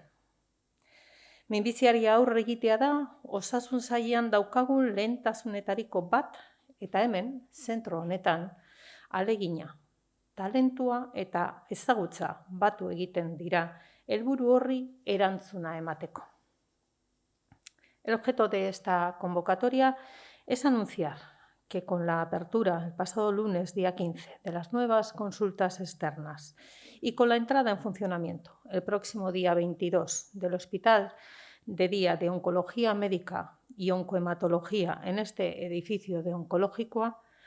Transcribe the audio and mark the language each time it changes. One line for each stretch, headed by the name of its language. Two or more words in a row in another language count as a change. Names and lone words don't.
Basque: Minbiziari aurre egitea da Osasun Sailean daukagun lehentasunetariko bat eta hemen, zentro honetan, alegina, talentua eta ezagutza batu egiten dira helburu horri erantzuna emateko.
Spanish: El objeto de esta convocatoria es anunciar que con la apertura el pasado lunes, día 15, de las nuevas consultas externas y con la entrada en funcionamiento el próximo día 22 del Hospital de Día de Oncología Médica y Oncohematología en este edificio de Onkologikoa,